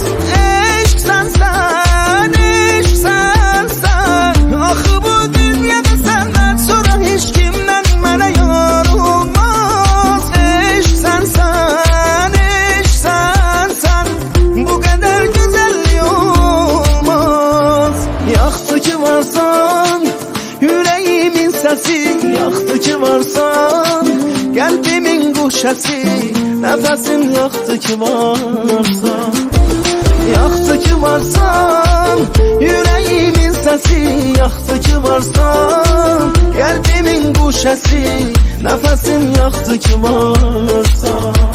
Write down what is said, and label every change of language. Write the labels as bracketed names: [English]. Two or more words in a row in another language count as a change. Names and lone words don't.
[Turkish] Eşksən sen axı bu dünyada senden sonra hiç kimden mənə yar olmaz. Eşksən sen bu kadar güzelliği olmaz. [Azerbaijani] Yaxşı ki varsan [Turkish] yüreğimin sesi, [Azerbaijani] yaxşı ki varsan [Turkish] kalbimin guşesi, nefesim [Azerbaijani] yaxşı ki varsan. Yaxşı ki varsan [Turkish] yüreğimin sesi, [Azerbaijani] yaxşı ki varsan [Turkish] kalbimin guşesi, nefesim [Azerbaijani] yaxşı ki varsan.